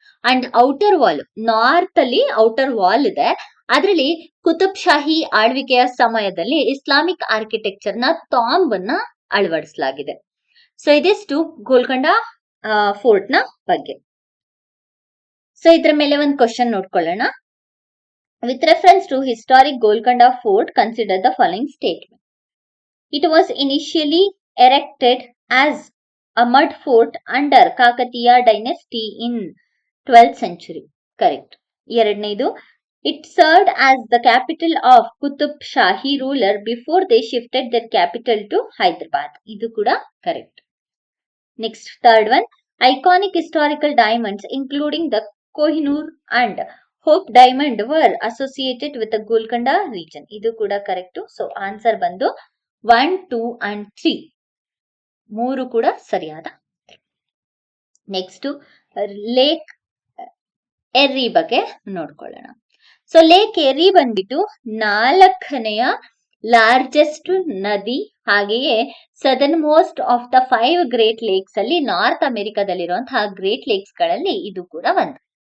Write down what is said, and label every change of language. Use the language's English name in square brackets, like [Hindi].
[Kannada] And outer wall, north ಅಲ್ಲಿ outer wall ಇದೆ. ಅದರಲ್ಲಿ ಕುತುಬ್ ಶಾಹಿ ಆಳ್ವಿಕೆಯ ಸಮಯದಲ್ಲಿ ಇಸ್ಲಾಮಿಕ್ ಆರ್ಕಿಟೆಕ್ಚರ್ ನ ತಾಂಬ್ ಅನ್ನ ಅಳವಡಿಸಲಾಗಿದೆ. ಸೊ ಇದಿಷ್ಟು ಗೋಲ್ಕೊಂಡ ಫೋರ್ಟ್ ನ ಬಗ್ಗೆ. ಸೊ ಇದ್ರ ಮೇಲೆ ಒಂದು ಕ್ವಶನ್ ನೋಡ್ಕೊಳ್ಳೋಣ. [English] With reference to historic Golconda fort consider the following statement. It was initially erected as a mud fort under Kakatiya dynasty in 12th century. Correct. ಎರಡನೇದು, it served as the capital of Qutub Shahi ruler before they shifted their capital to Hyderabad. [Kannada] ಇದು ಕೂಡ correct. [English] Next, third one, iconic historical diamonds including the Kohinoor and Hope diamond were associated with the Golconda region. [Kannada] ಇದು ಕೂಡ correct. So answer ಬಂದು 1, 2 and 3 ಮೂರು ಕೂಡ ಸರಿಯಾದ. Next lake ಎರ್ರಿ ಬಗ್ಗೆ ನೋಡ್ಕೊಳ್ಳೋಣ. ಸೊ ಲೇಕ್ ಎರ್ರಿ ಬಂದ್ಬಿಟ್ಟು 4ನೇಯ ಲಾರ್ಜೆಸ್ಟ್ ನದಿ, ಹಾಗೆಯೇ southern most of the 5 great lakes ಅಲ್ಲಿ ನಾರ್ತ್ ಅಮೆರಿಕಾದಲ್ಲಿರುವಂತಹ ಗ್ರೇಟ್ ಲೇಕ್ಸ್ ಗಳಲ್ಲಿ ಇದು ಕೂಡ ಒಂದು.